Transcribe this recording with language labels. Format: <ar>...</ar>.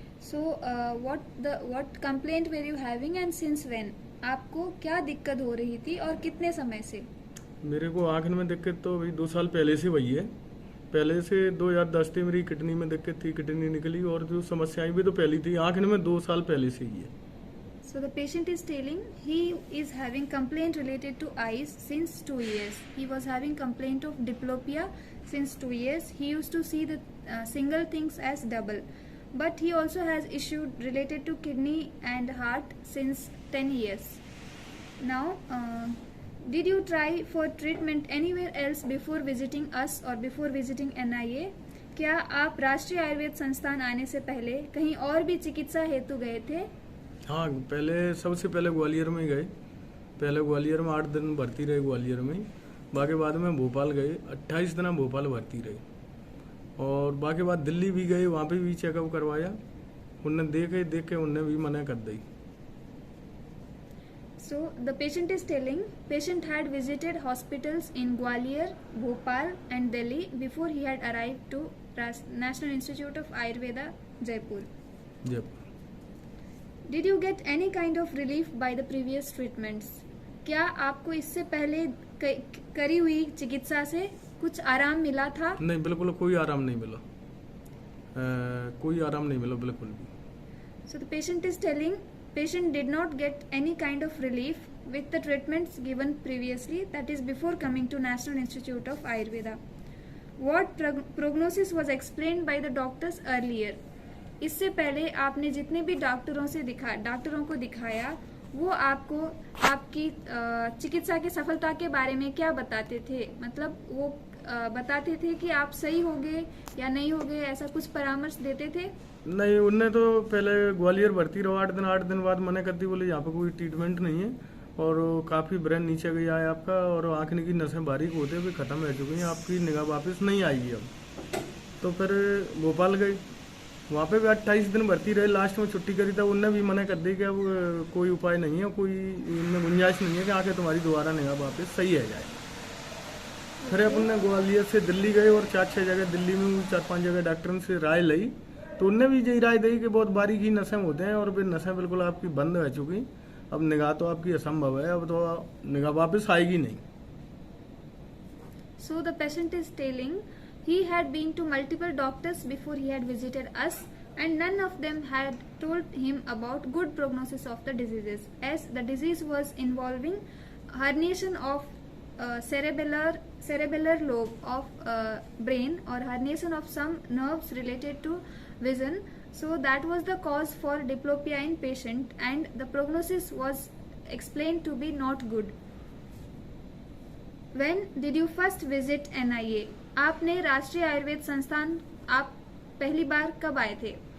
<en>So what complaint were you having and since when?</en> <hi>आपको क्या दिक्कत हो रही थी और कितने समय से? मेरे को आँख में दिक्कत तो अभी 2 साल पहले से हुई है। पहले से 2010 से मेरी किडनी में दिक्कत थी, किडनी निकली और जो समस्याएं भी तो पहली थी। आँख में 2 साल पहले से ही है।</hi> <en>So the patient is telling he is having complaint related to eyes since 2 years. He was having complaint of diplopia since 2 years. He used to see the single things as double. But he also has issue related to kidney and heart since 10 years. Now, did you try for treatment anywhere else before visiting us or before visiting NIA?</en> <hi>क्या आप राष्ट्रीय आयुर्वेद संस्थान आने से पहले कहीं और भी चिकित्सा हेतु गए थे? हाँ, सबसे पहले ग्वालियर में गए। पहले ग्वालियर में 8 दिन भर्ती रहे ग्वालियर में। बाकी बाद में भोपाल गए, 28 दिन भोपाल भर्ती रहे। और बाकी बाद दिल्ली भी गए, वहाँ पे भी चेकअप करवाया। उनने देख के उनने भी मना कर दी।</hi> <en>So the patient is telling patient had visited hospitals in Gwalior, Bhopal and Delhi before he had arrived to National Institute of Ayurveda, Jaipur.</en> <hi>जब</hi> <en>Did you get any kind of relief by the previous treatments?</en> <hi>क्या आपको इससे पहले करी हुई चिकित्सा से कुछ आराम मिला था? नहीं, बिल्कुल कोई आराम नहीं मिला। कोई आराम नहीं मिला बिल्कुल भी।</hi> <en>So the patient is telling patient did not get any kind of relief with the treatments given previously, that is before coming to National Institute of Ayurveda. What prognosis was explained by the doctors earlier?</en> <hi>इससे पहले आपने जितने भी डॉक्टरों को दिखाया वो आपको आपकी चिकित्सा की सफलता के बारे में क्या बताते थे? मतलब वो बताते थे कि आप सही होगे या नहीं होगे, ऐसा कुछ परामर्श देते थे? नहीं, उनने तो पहले ग्वालियर भर्ती रहो 8 दिन बाद मना कर दी। बोले यहाँ पे कोई ट्रीटमेंट नहीं है और काफ़ी ब्रेन नीचे गया है आपका और आँख की नसें बारीक होते हुए ख़त्म हो चुकी हैं, आपकी निगाह वापस नहीं आएगी अब। तो फिर भोपाल गए, वहाँ पे भी 28 दिन भर्ती रहे। लास्ट में छुट्टी करी था, उनने भी मना कर दी कि अब कोई उपाय नहीं है, कोई इनमें गुंजाइश नहीं है कि आके तुम्हारी दोबारा निगाह वापस सही है जाए। फिर अपन ने ग्वालियर से दिल्ली गए और 4-6 जगह दिल्ली में 4-5 जगह डॉक्टरों से राय ली। तो उनने भी यही राय दी कि बहुत बारीक ही नसें होते हैं और फिर नसें बिल्कुल आपकी बंद हो चुकी, अब निगाह तो आपकी असंभव है, अब तो निगाह वापस आएगी नहीं।</hi> <en>So the patient is telling he had been to multiple doctors before he had visited us and none of them had told him about good prognosis of the diseases, as the disease was involving herniation of cerebellar lobe of brain or herniation of some nerves related to vision. So that was the cause for diplopia in patient and the prognosis was explained to be not good. When did you first visit NIA?</en> <hi>आपने राष्ट्रीय आयुर्वेद संस्थान आप पहली बार कब आए थे?</hi>